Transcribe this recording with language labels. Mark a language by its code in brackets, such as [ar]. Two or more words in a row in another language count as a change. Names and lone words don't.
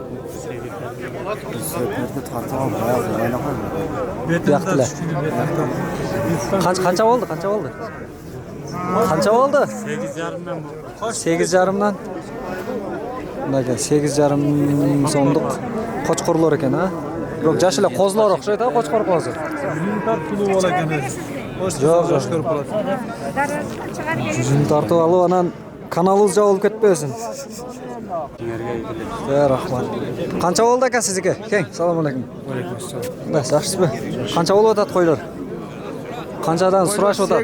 [ky] Бияктыле. Канча болду? Канча болду? Канча болду? 8,5 болду. 8,5-дан. Мынакей 8,5 сомдук кочкорлор экен, а? Бирок жаш эле козлор окшойт, а, кочкор козу. Tulu bol ekan. Жок, жок. Жүзүн тартып алып анан каналыбыз жабылып кетпесин. Рахмат. Канча болду ака сиздики? Кең, салам алейкум. Алейкум ассалам. Да, жакшысызбы? Канча болуп атат койлор? Канчадан сурашып атат?